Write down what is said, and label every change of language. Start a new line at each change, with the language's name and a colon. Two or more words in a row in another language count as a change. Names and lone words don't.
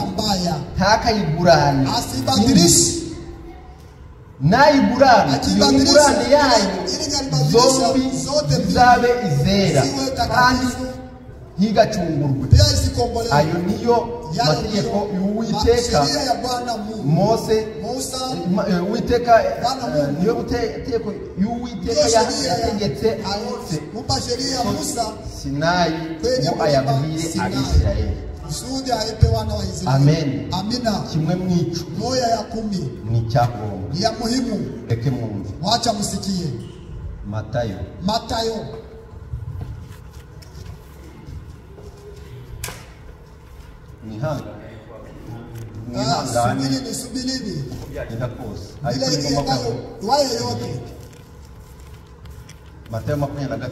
Swahili: mbaya.
Kinyarwanda: ntakayigurane.
Swahili: Asibadilishi.
Kinyarwanda: Nayigurane, iyo ngurane yayo zombi zizabe izera kandi ntigacungurwe.
Swahili: Pia isikombolewe.
Kinyarwanda: Ayo niyo mategeko y'Uwiteka
Swahili: Sheria ya Bwana Mungu.
Kinyarwanda: Mose,
Swahili: Musa.
Kinyarwanda: Uwiteka niyo mategeko y'Uwiteka yategetse
Swahili: Kumpa sheria ya Musa.
Kinyarwanda: Sinayi ngo ayabwire Abisirayeli.
Swahili: Kusudi aipe wana wa Israeli.
Kinyarwanda: Amen.
Swahili: Amina.
Kinyarwanda: Kimwe mwico
Swahili: Moya ya 10
Kinyarwanda: ni icyangombwa.
Swahili: ni ya muhimu.
Kinyarwanda: Reke mwumve.
Swahili: Wacha msikie.
Kinyarwanda: Matayo
Swahili: Matayo.
Kinyarwanda: Nihangane
Swahili: Subirini.
Kinyarwanda: byagenda kose, ariko
Swahili: Ile
Kinyarwanda: ni ngombwa ko
Swahili: iwaye yote. Matayo 23